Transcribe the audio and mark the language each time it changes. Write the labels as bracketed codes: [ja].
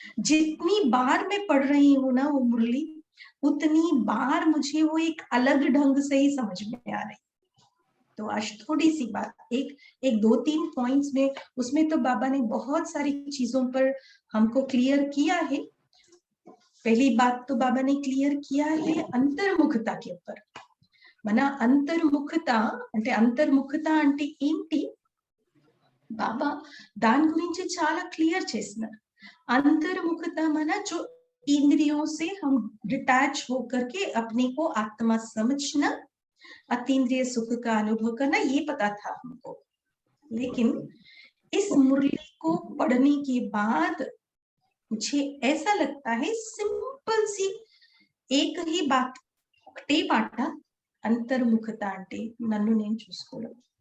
[hi] जितनी बार मैं पढ़ रही हूँ ना वो मुरली, उतनी बार मुझे वो एक अलग ढंग से ही समझ में आ रही. तो आज थोड़ी सी बात, एक 2-3 पॉइंट्स में, उसमें तो बाबा ने बहुत सारी चीजों पर हमको क्लियर किया है। पहली बात तो बाबा ने क्लियर किया है अंतर्मुखता के ऊपर। [te] మన అంతర్ముఖత అంటే ఏంటి, బాబా దాని గురించి చాలా క్లియర్ చేస్తున్నారు। [hi] अंतर्मुखता माना जो इंद्रियों से हम डिटैच होकर के अपने को आत्मा समझना, अतीन्द्रिय सुख का अनुभव करना, ये पता था हमको। लेकिन इस मुरली को पढ़ने के बाद मुझे ऐसा लगता है सिंपल सी एक ही बात [te] ఒకటే మాట, అంతర్ముఖత అంటే నన్ను నేను చూసుకోవడం,